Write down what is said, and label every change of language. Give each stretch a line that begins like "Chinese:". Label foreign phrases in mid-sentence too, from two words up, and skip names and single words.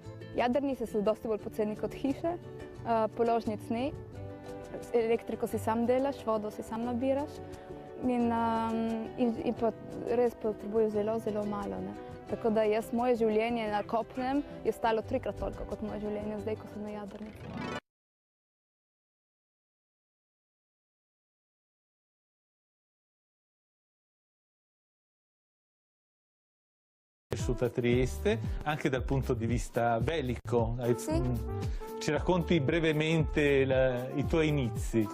Slovenian: Jadrnice so dosti bolj poceni kot hiše, položnic ni, elektriko si sam delaš, vodo si sam nabiraš in pa res potrebuješ zelo, zelo malo, ne. Tako da moje življenje na kopnem je stalo 3-krat toliko kot moje življenje zdaj, ko sem na jadrnici.
Italian: A Trieste, anche dal punto di vista bellico. Sì. Ci racconti brevemente i tuoi inizi?